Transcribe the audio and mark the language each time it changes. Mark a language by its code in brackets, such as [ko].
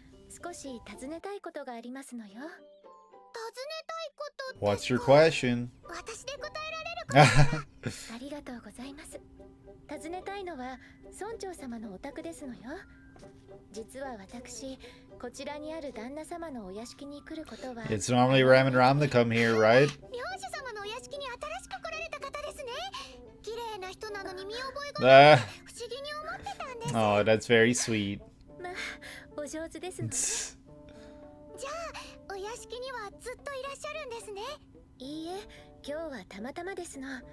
[ja] 少し尋ねたいことがありますのよ。尋ねたいこと。 [en] What's your question? [ja] 私で答えられるか。ありがとうございます。尋ねたいのは村長様のお宅ですのよ。実は私、こちらにある旦那様のお屋敷に来ることは。 [en] It's normally Ram and Ram that come here, right? [ja] 名字様のお屋敷に新しく来られた方ですね。綺麗な人なのに見覚えがない。不思議に思ってたんです。 [en] Oh, that's very sweet. [ja] まあ、お上手ですのね。じゃあ、お屋敷にはずっといらっしゃるんですね。いいえ、今日はたまたまですの。